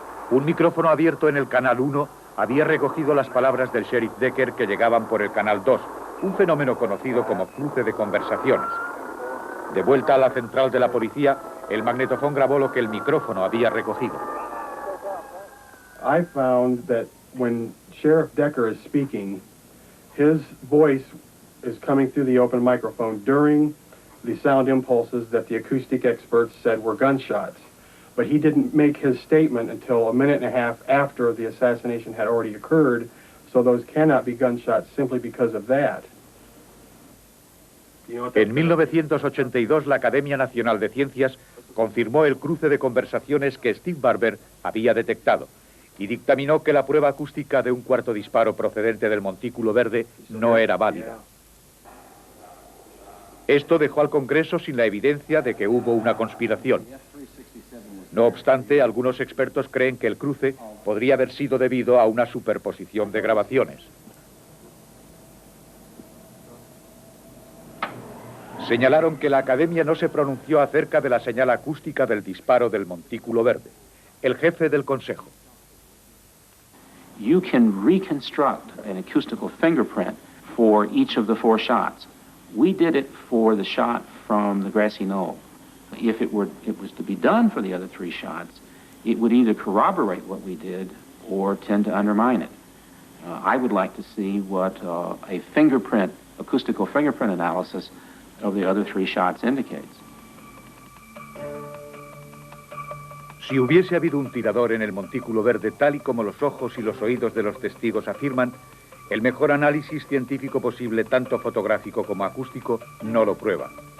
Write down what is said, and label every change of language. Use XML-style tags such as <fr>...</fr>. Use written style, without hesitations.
<es>Un micrófono abierto en el canal 1 había recogido las palabras del sheriff Decker que llegaban por el canal 2, un fenómeno conocido como cruce de conversaciones. De vuelta a la central de la policía, el magnetofón grabó lo que el micrófono había recogido.</es> <en>I found that when Sheriff Decker is speaking, his voice is coming through the open microphone during the sound impulses that the acoustic experts said were gunshots. But he didn't make his statement until a minute and a half after the assassination had already occurred, so those cannot be gunshots simply because of that.</en> <es>En 1982, la Academia Nacional de Ciencias confirmó el cruce de conversaciones que Steve Barber había detectado y dictaminó que la prueba acústica de un cuarto disparo procedente del Montículo Verde no era válida. Esto dejó al Congreso sin la evidencia de que hubo una conspiración. No obstante, algunos expertos creen que el cruce podría haber sido debido a una superposición de grabaciones. Señalaron que la Academia no se pronunció acerca de la señal acústica del disparo del Montículo Verde. El jefe del Consejo.</es> <en>You can reconstruct an acoustical fingerprint for each of the 4 shots. We did it for the shot from the grassy knoll. If it was to be done for the other 3 shots, it would either corroborate what we did or tend to undermine it. I would like to see what a acoustical fingerprint analysis of the other 3 shots indicates.</en> <es>Si hubiese habido un tirador en el Montículo Verde, tal y como los ojos y los oídos de los testigos afirman, el mejor análisis científico posible, tanto fotográfico como acústico, no lo prueba.</es>